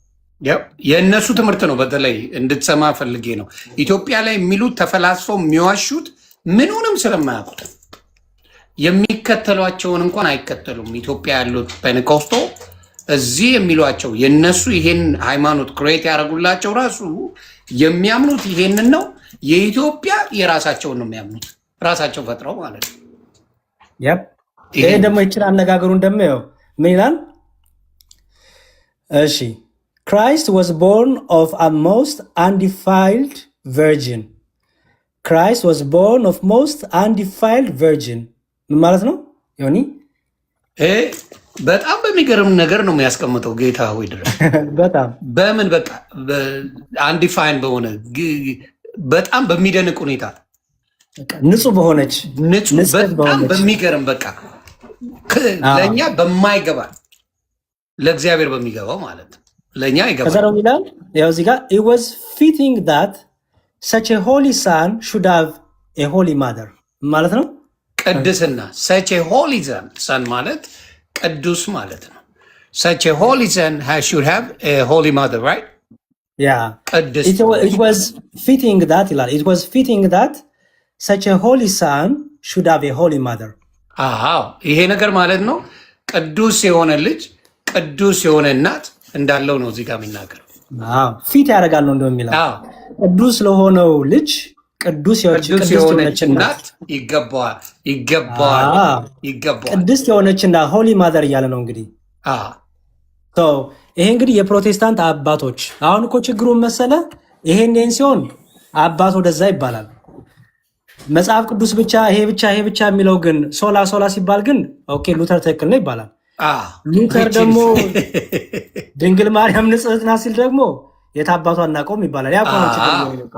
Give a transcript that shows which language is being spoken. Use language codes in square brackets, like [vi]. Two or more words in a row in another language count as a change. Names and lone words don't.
[am] የእነሱ ትምህርት ነው። በተለይ እንድትሰማ ፈልጌ ነው። ኢትዮጵያ ላይ የሚሉት ተፈላስፈው የሚዋሹት ምኑንም ስለማያውቁት የሚከተሏቸውን እንኳን አይከተሉም። ኢትዮጵያ ያሉት ፔንቴኮስቶ እዚህ የሚሏቸው የነሱ ይሄን ሃይማኖት ክሬት ያደረጉላቸው ራሱ የሚያምኑት ይሄንን ነው። የኢትዮጵያ የራሳቸውን ነው የሚያምኑት፣ ራሳቸው ፈጥረው ማለት ነው። ይሄ ደግሞ ይችል አነጋገሩ እንደሚያው ምን ይላል? [en] እሺ Christ was born of a most undefiled virgin. Christ was born of most undefiled virgin [am] ምን ማለት ነው ዮኒ? በጣም በሚገርም ነገር ነው የሚያስቀምጠው ጌታ ሆይ ድረስ በጣም በምን በቃ አንዲፋይን በሆነ በጣም በሚደንቅ ሁኔታ ንጹህ በሆነች በጣም በሚገርም በቃ ለእኛ በማይገባ ለእግዚአብሔር በሚገባው ማለት ነው። ለእኛ ይገባል። ከዛ ነው ይላል ያው እዚህ ጋር [en] it was fitting that such a holy son should have a holy mother [am] ማለት ነው። [en] ቅድስና such a holy son [am] ማለት ቅዱስ ማለት ነው። [en] such a holy son should have a holy mother, right? Yeah. [am] ቅዱስ [en] it was fitting that ይላል it was fitting that such a holy son should have a holy mother. [am] አዎ ይሄ ነገር ማለት ነው ቅዱስ የሆነ ልጅ ቅዱስ የሆነ እናት እንዳለው ነው እዚህ ጋር የሚናገር። አዎ ፊት ያደርጋል ነው እንደሚለው ቅዱስ ለሆነው ልጅ ቅዱስ የሆነች እናት ይገባዋል። ቅድስት የሆነች እና [en] holy mother [am] እያለ ነው እንግዲህ። ይሄ እንግዲህ የፕሮቴስታንት አባቶች አሁን እኮ ችግሩን መሰለ ይሄን ሲሆን አባት ወደዛ ይባላል። መጽሐፍ ቅዱስ ብቻ ይሄ ብቻ የሚለው ግን ሶላ ሲባል ግን ኦኬ ሉተር ትክክል ነው ይባላል። ሉተር ደግሞ ድንግል ማርያም ንጽሕት ናት ሲል ደግሞ የት አባቷ አናውቀውም ይባላል። ያ ቆሞ ችግር